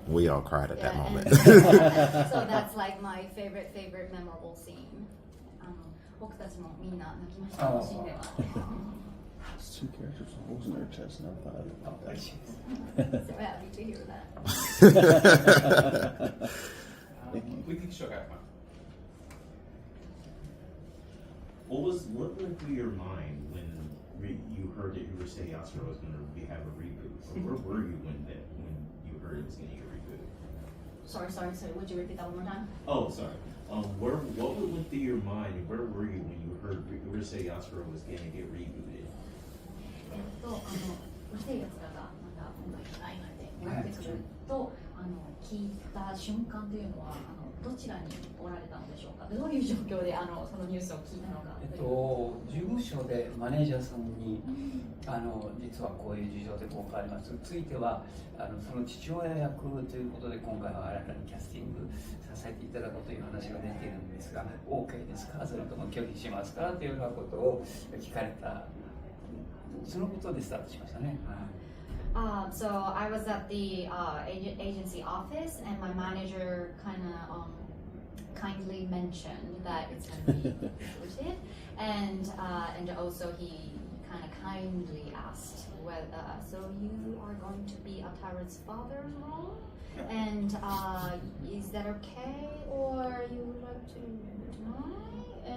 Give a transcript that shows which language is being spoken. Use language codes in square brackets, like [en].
[en] We all cried at that moment. So that's like my favorite memorable scene. [ja] 僕たちもみんな泣きましたのシーンでは。 [en] It's two characters with holes in their chest, and I thought about that. So happy to hear that. We think she'll have fun. What went through your mind when you heard that Urusei Yatsura was going to have a reboot? Or where were you when you heard it was going to get a reboot? Sorry. Would you repeat that one more time? Oh, sorry. What went through your mind? And where were you when you heard Urusei Yatsura was going to get rebooted? [ja] うるせえやつらがまた今回アイナで戻ってくると聞いた瞬間というのはどちらにおられたのでしょうか。どういう状況でそのニュースを聞いたのか。事務所でマネージャーさんに実はこういう事情でこう変わりますついてはその父親役ということで今回は新たにキャスティングさせていただこうという話が出ているんですが OK ですかそれとも拒否しますかというようなことを聞かれたそのことでスタートしましたね。 [en] So I was at the agency office, and my manager kindly mentioned that it's going to be recruited, and also he kind of kindly asked whether so you are going to be Ataru's father's role, and is that okay, or you would like to deny?